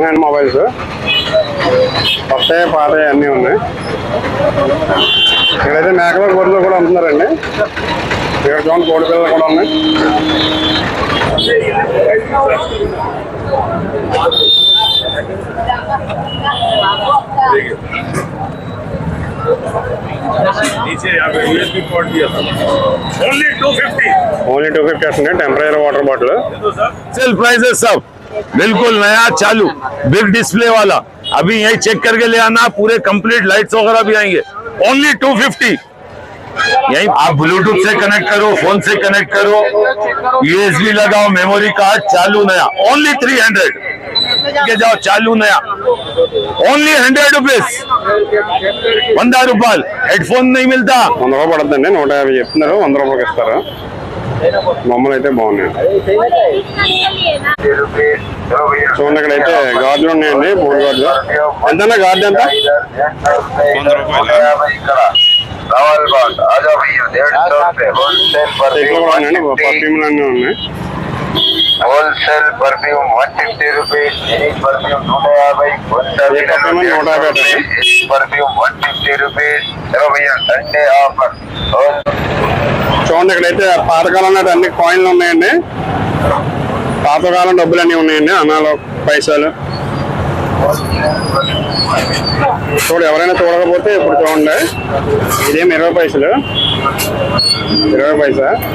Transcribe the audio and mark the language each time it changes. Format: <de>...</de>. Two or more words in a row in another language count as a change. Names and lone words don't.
<en>hand mobiles</en> <te>కొత్త పాత అన్నీ ఉన్నాయి ఇక్కడైతే మేకలు గొర్రెలు కూడా అమ్ముతున్నారండి ఇక్కడ చూడండి కోడి పిల్లలు కూడా ఉన్నాయి ఓన్లీ 250 వస్తుంది</te> <en>temporary water bottle sale price</en> <hi>है सब बिल्कुल नया चालू</hi> <en>big display</en> <hi>वाला अभी यही चेक करके ले आना पूरे</hi> <en>complete lights</en> <hi>वगैरह भी आएंगे ओनली 250 यही आप ब्लूटूथ से कनेक्ट करो फोन से कनेक्ट करो यूएसबी लगाओ</hi> <en>memory card</en> <hi>चालू नया ओनली 300 के जाओ चालू नया ओनली 100 रुपीज 100 रुपये हेडफोन नहीं मिलता</hi> <te>100 రూపాయలు పడుతుందండి 150 చెప్తున్నారు 100 రూపాయలకి ఇస్తారు బొమ్మలు అయితే బాగున్నాయి చూడండి ఇక్కడైతే గాజులు ఉన్నాయండి 3 గాజులు ఎంత గాజు ఎంత 100 రూపాయలు పర్ఫ్యూమ్లు అన్నీ ఉన్నాయి</te> <en>wholesale perfume</en> <hi>150 रुपीज परफ्यूम 150 परफ्यूम 150 रुपीज चलो भैया</hi> <en>Sunday offer</en> <te>చూడండి ఇక్కడైతే పాతకాలం నాటి అన్ని కాయిన్లు ఉన్నాయండి పాతకాలం డబ్బులు అన్నీ ఉన్నాయండి అన్నాలు పైసలు చూడు ఎవరైనా చూడకపోతే ఇప్పుడు చూడండి ఇదేం 20 పైసలు 20 పైసా</te>